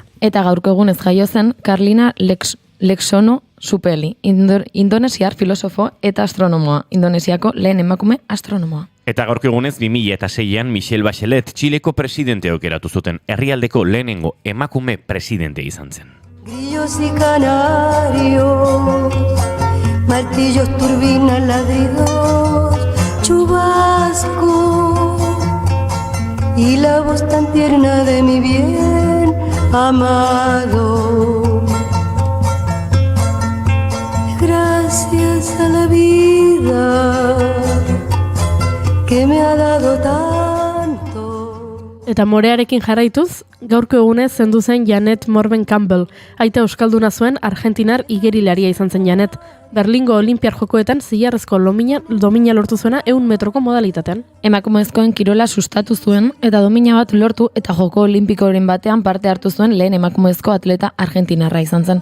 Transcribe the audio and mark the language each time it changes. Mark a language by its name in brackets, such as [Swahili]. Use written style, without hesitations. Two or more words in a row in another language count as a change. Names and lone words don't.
[Basque] Eta gaurko egunez jaio zen Carlina Lexono Supeli, indonesiar filosofo eta astronomoa, Indonesiako lehen emakume astronomoa. Eta gaurko egunez 2006an Michelle Bachelet Txileko presidente aukeratu zuten, herrialdeko lehenengo emakume presidente izan zen. [Spanish] Grillos y canarios, martillos, turbinas, ladridos, chubasco y la voz tan tierna de mi bien amado. Gracias a la vida que me ha dado tanto. [Basque] Eta morearekin jarraituz, gaurko egunez zendu zen Janet Morven Campbell. Aita euskalduna zuen argentinar igerilaria izan zen Janet. Berlingo Olimpiar Jokoetan zilarrezko domina lortu zuena 100 metroko modalitatean. Emakumezkoen kirola sustatu zuen eta domina bat lortu eta joko olimpikoren batean parte hartu zuen lehen emakumezko atleta argentinarra izan zen.